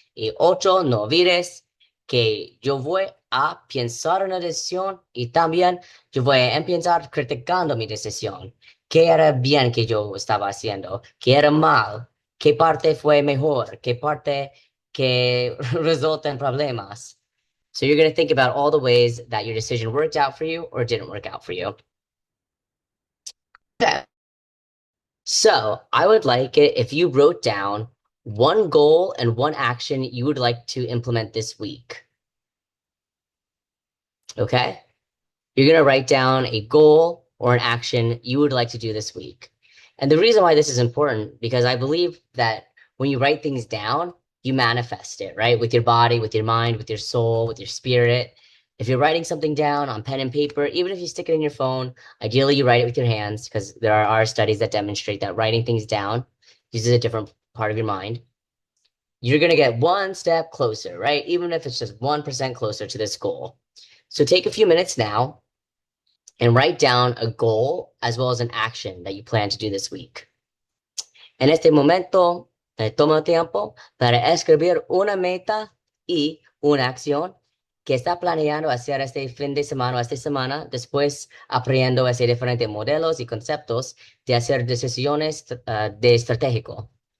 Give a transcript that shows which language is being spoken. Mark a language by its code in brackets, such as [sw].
[es] Y ocho, no olvides que yo voy a pensar en la decisión y también yo voy a empezar criticando mi decisión. ¿Qué era bien que yo estaba haciendo? ¿Qué era mal? ¿Qué parte fue mejor? ¿Qué parte que resulta en problemas? [en] So you're going to think about all the ways that your decision worked out for you or didn't work out for you. Okay. So I would like it if you wrote down one goal and one action you would like to implement this week. Okay? You're going to write down a goal or an action you would like to do this week. And the reason why this is important, because I believe that when you write things down, you manifest it, right? With your body, with your mind, with your soul, with your spirit. If you're writing something down on pen and paper, even if you stick it in your phone, ideally you write it with your hands because there are studies that demonstrate that writing things down uses a different part of your mind. You're going to get one step closer, right? Even if it's just 1% closer to this goal. So take a few minutes now and write down a goal as well as an action that you plan to do this week. [es] En este momento, toma tiempo para escribir una meta y una acción que está planeando hacer este fin de semana o esta semana, después aprendiendo ese diferentes modelos y conceptos de hacer decisiones de estratégico.